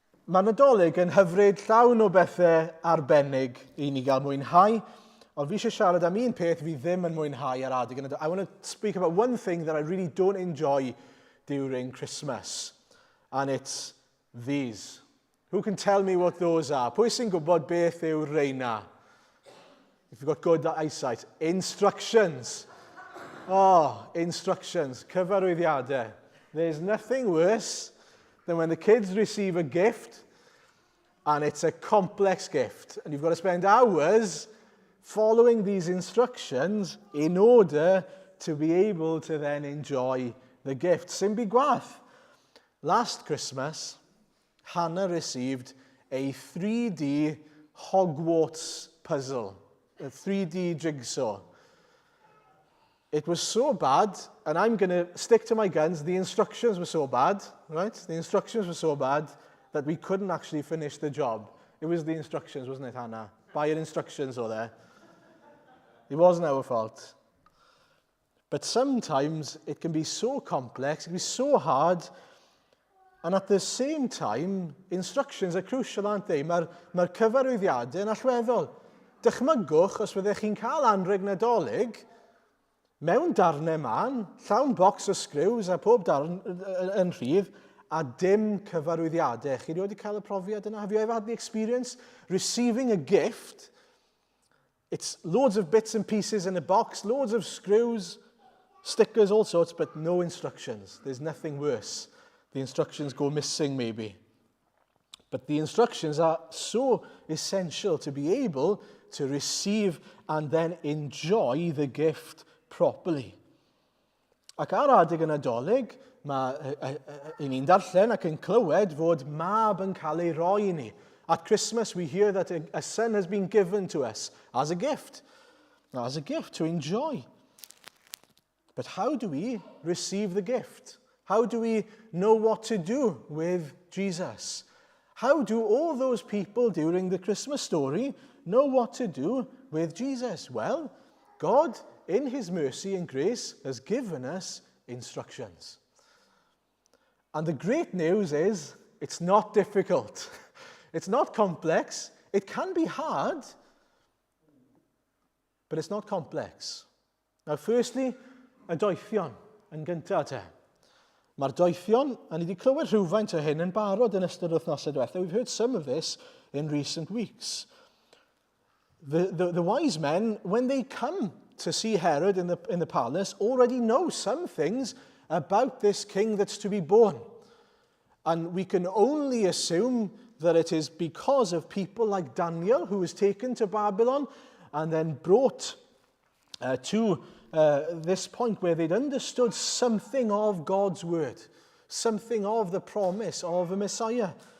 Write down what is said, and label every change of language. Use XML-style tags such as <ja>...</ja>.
<cy>Mae Nadolig yn hyfryd llawn o bethau arbennig I ni gael mwynhau, ond fi eisiau siarad am un peth fi ddim yn mwynhau ar adeg.</cy> <en>I want to speak about one thing that I really don't enjoy during Christmas, and it's these. Who can tell me what those are?</en> <cy>Pwy sy'n gwybod beth yw'r reina?</cy> <en>If you've got good eyesight. Instructions. Oh, instructions.</en> <cy>Cyfarwyddiadau.</cy> <en>There's nothing worse than when the kids receive a gift and it's a complex gift. And you've got to spend hours following these instructions in order to be able to then enjoy the gift.</en> <cy>Simbi gwath.</cy> <en>Last Christmas, Hannah received a 3D Hogwarts puzzle. A 3D jigsaw. It was so bad, and I'm going to stick to my guns, the instructions were so bad, right? The instructions were so bad that we couldn't actually finish the job. It was the instructions, wasn't it, Hannah? By your instructions over there. It wasn't our fault. But sometimes it can be so complex, it can be so hard, and at the same time, instructions are crucial, aren't they?</en> <cy>Mae'r cyfarwyddiadau yn allweddol. Dychmygwch os fyddech chi'n cael anrheg Nadolig mewn darnau man, llawn bocs o sgriws a pob darn yn rhydd, a dim cyfarwyddiadau. Chi wedi cael y profiad yna?</cy> <en>Have you ever had the experience receiving a gift? It's loads of bits and pieces in a box, loads of screws, stickers, all sorts, but no instructions. There's nothing worse. The instructions go missing maybe. But the instructions are so essential to be able to receive and then enjoy the gift properly.</en> <cy>Ac ar adeg y Nadolig, I ni'n darllen ac yn clywed fod mab yn cael ei roi I ni.</cy> <en>At Christmas we hear that a son has been given to us as a gift to enjoy. But how do we receive the gift? How do we know what to do with Jesus? How do all those people during the Christmas story know what to do with Jesus? Well, God, in his mercy and grace, has given us instructions. And the great news is, it's not difficult. It's not complex. It can be hard, but it's not complex. Now, firstly,</en> <cy>y doethion yn gyntaf te. Mae'r doethion, a ni wedi clywed rhywfaint o hyn yn barod yn ystod wythnosau diwethaf.</cy> <en>We've heard some of this in recent weeks. The wise men, when they come to see Herod in the palace, already know some things about this king that's to be born. And we can only assume that it is because of people like Daniel, who was taken to Babylon and then brought to this point where they'd understood something of God's word, something of the promise of a Messiah.</en>